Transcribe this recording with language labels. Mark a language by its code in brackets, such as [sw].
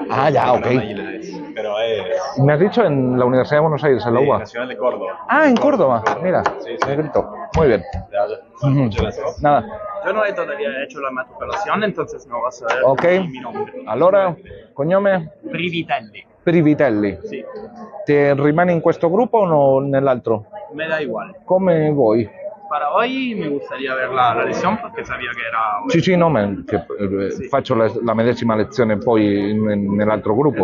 [es] Ah, ya, ok. ILA es, pero es Me has dicho en la Universidad de Buenos Aires, en la UBA. Nacional de Córdoba. Ah, en Córdoba. Mira, Sí, me grito. Muy bien. De allá. Muchas gracias. Nada. Yo no he todavía hecho la matricolación, entonces no vas a ver Ok. mi nombre. [it] Allora, cognome? Privitelli. Privitelli. Sì, Ti rimani in questo gruppo o nell'altro? [es] me da igual. [it] Come vuoi. [es] Para hoy me gustaría ver la lección porque sabía que era hoy. [it] Sì, sì, no, faccio la medesima lezione poi nell'altro gruppo.